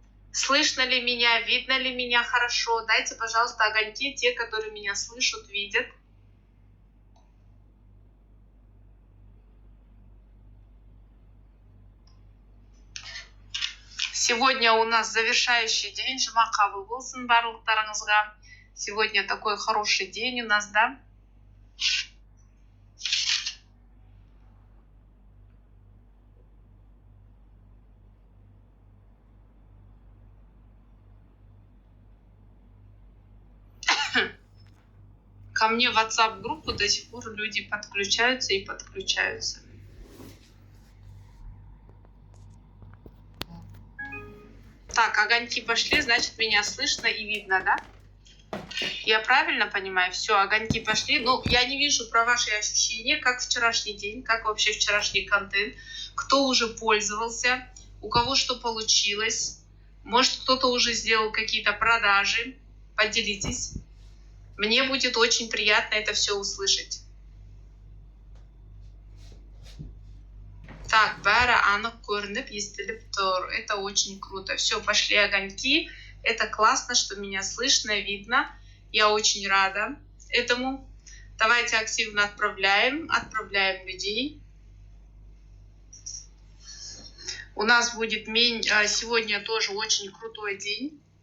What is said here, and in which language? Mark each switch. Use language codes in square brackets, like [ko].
[ru] Слышно ли меня, видно ли меня хорошо? Дайте, пожалуйста, огоньки, те, которые меня слышат, видят. Сегодня у нас завершающий день. [kk] Жұма қабыл болсын барлықтарыңызға. [ru] Сегодня такой хороший день у нас, да? Ко мне в WhatsApp-группу до сих пор люди подключаются и подключаются. Так, огоньки пошли, значит, меня слышно и видно, да? Я правильно понимаю? Все, огоньки пошли. Ну, я не вижу про ваши ощущения, как вчерашний день, как вообще вчерашний контент, кто уже пользовался, у кого что получилось. Может, кто-то уже сделал какие-то продажи. Поделитесь. Мне будет очень приятно это все услышать. [kk] Так, бәрі анық көрініп, естіліп тұр. [ru] Это очень круто. Все, пошли огоньки. Это классно, что меня слышно, видно. Я очень рада этому. Давайте активно отправляем людей. У нас будет сегодня тоже очень крутой день.